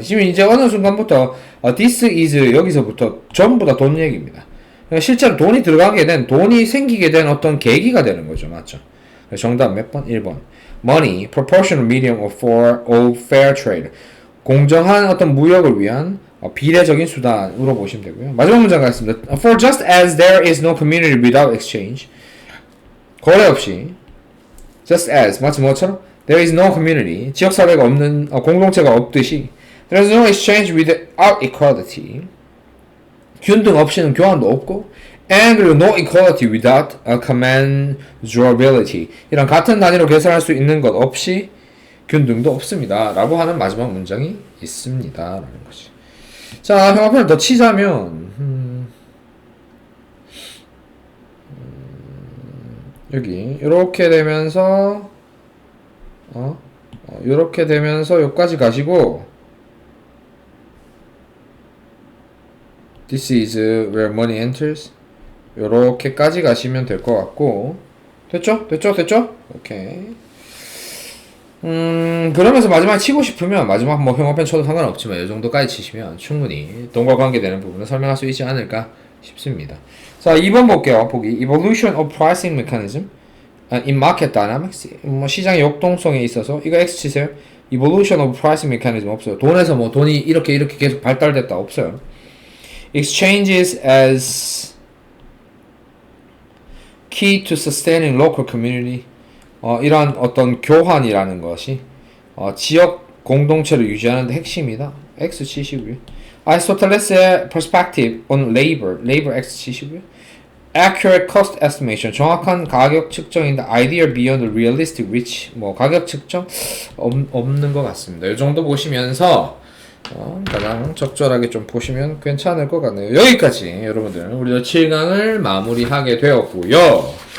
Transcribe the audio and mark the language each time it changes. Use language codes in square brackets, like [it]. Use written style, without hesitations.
[ko] 지금 이제 어느 순간부터 [en] this is [ko] 여기서부터 전부 다 돈 얘기입니다. 실제로 돈이 들어가게 된, 돈이 생기게 된 어떤 계기가 되는 거죠. 맞죠? 정답 몇 번? 1번. [en] Money, proportional medium of fair trade. [ko] 공정한 어떤 무역을 위한 비례적인 수단으로 보시면 되고요. 마지막 문장 가겠습니다. [en] For just as there is no community without exchange. [ko] 거래 없이 just as 마치 뭐처럼 [en] there is no community [ko] 지역사회가 없는 공동체가 없듯이 [en] there is no exchange without equality [ko] 균등 없이는 교환도 없고 and 그리고 [en] no equality without commensurability [ko] 이런 같은 단위로 계산할 수 있는 것 없이 균등도 없습니다 라고 하는 마지막 문장이 있습니다 라는 거지. 자, 형합편을 더 치자면 여기 이렇게 되면서 이렇게 되면서 여기까지 가시고 [en] This is where money enters [ko] 요렇게까지 가시면 될 것 같고 됐죠? 오케이. 그러면서 마지막에 치고 싶으면 마지막 뭐 형합편 쳐도 상관없지만 이 정도까지 치시면 충분히 돈과 관계되는 부분을 설명할 수 있지 않을까 싶습니다. 자, 2번 볼게요. 보기 [en] Evolution of Pricing Mechanism in Market Dynamics [ko] 뭐 시장의 역동성에 있어서 이거 X 치세요. [en] Evolution of Pricing Mechanism [ko] 없어요. 돈에서 뭐 돈이 이렇게 계속 발달됐다 없어요. [en] Exchanges as key to sustaining local community [ko] 이러한 어떤 교환이라는 것이 지역 공동체를 유지하는 데 핵심이다. X 치시고요. [en] Aristoteles의 perspective on labor [ko] X 치시고요. [en] Accurate cost estimation [ko] 정확한 가격 측정인데 [en] ideal beyond realistic which [ko] 뭐 가격 측정 없는 것 같습니다. 이 정도 보시면서 가장 적절하게 좀 보시면 괜찮을 것 같네요. 여기까지 여러분들 우리 7강을 마무리하게 되었고요.